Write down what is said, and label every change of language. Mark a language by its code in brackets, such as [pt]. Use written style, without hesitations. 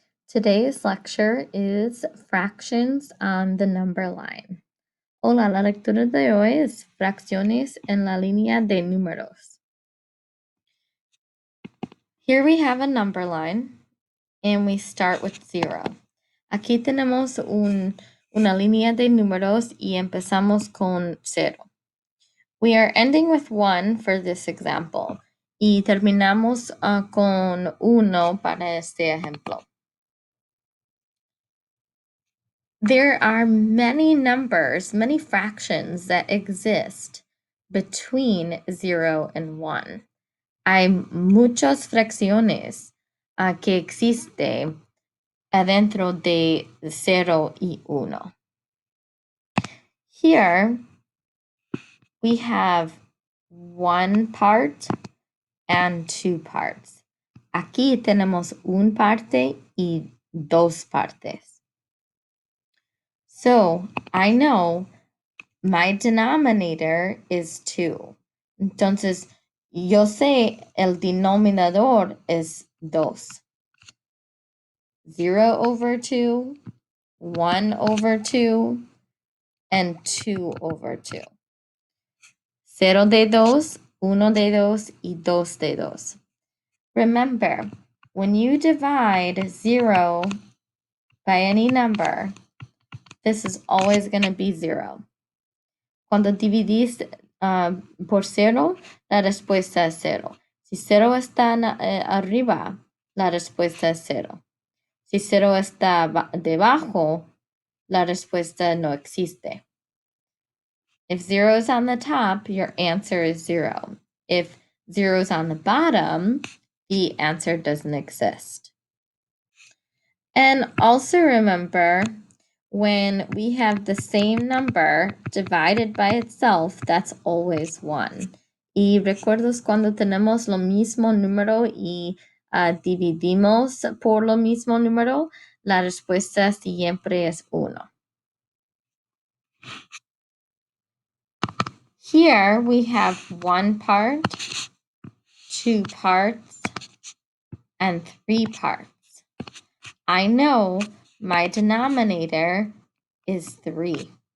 [en] Today's lecture is Fractions on the Number Line. [es] Hola, la lectura de hoy es Fracciones en la línea de números. [en] Here we have a number line and we start with 0. [es] Aquí tenemos una línea de números y empezamos con 0. [en] We are ending with 1 for this example y terminamos con 1 para este ejemplo. There are many numbers, many fractions that exist between 0 and 1. [es] Hay muchas fracciones que existen adentro de 0 y 1. [en] Here we have one part and two parts. [es] Aquí tenemos un parte y dos partes. [en] So I know my denominator is 2. [es] Entonces, yo sé el denominador es 2. [en] 0 over 2, 1 over 2, and 2 over 2. [es] 0 de 2, 1 de 2, y 2 de 2. [en] Remember, when you divide 0 by any number, this is always going to be 0. [es] Cuando dividís por 0, la respuesta es 0. Si 0 está arriba, la respuesta es 0. Si 0 está debajo, la respuesta no existe. [en] If 0 is on the top, your answer is 0. If 0 is on the bottom, the answer doesn't exist. And also remember, when we have the same number divided by itself, that's always 1. [es] Y recuerdas cuando tenemos lo mismo número y dividimos por lo mismo número, la respuesta siempre es 1. [en] Here we have one part, two parts, and three parts. I know my denominator is 3.